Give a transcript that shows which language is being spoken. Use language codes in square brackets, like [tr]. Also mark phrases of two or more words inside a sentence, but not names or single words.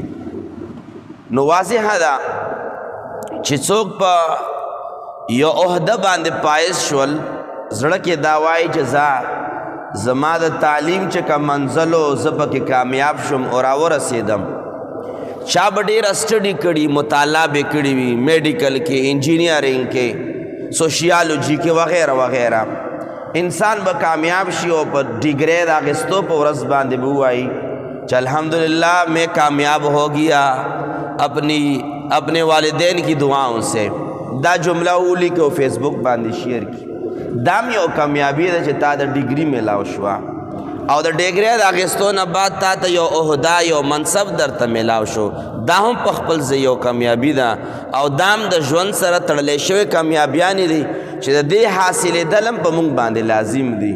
[ps] نو واضحه ده چې څوک په یو عہده باندې پایز شول، زړه کې دا وایي چې زما د تعلیم چې کوم منزل و زه پکې کامیاب شم او راورسېدم. چا به ډېره سټډي کړي، مطالعه به کړي وي، میډیکل کې، انجینیرینګ کې، سوشیالوجی کې وغیرہ وغیرہ. انسان به کامیاب شي او په ډیګری د اخیستو په ورځ باندې به ووایي چې الحمدللہ [ur] میں کامیاب ہو گیا اپنے والدین کی دعاؤں سے. [ps] دا جمله ولیکه او فیس بک باندې شیئر کی. دام یو کامیابی ده چې تا د ډیګري میلاو شوه او د ډیګرۍ د اخیستو نه بعد تا ته یو عہده یو منصب درته میلاو شو. دا هم په خپل ځای یو کامیابي ده او دام د ژوند سره تړلی شوی کامیابیانې دي چې د دې حاصلېدل هم په موږ باندې لازم دي.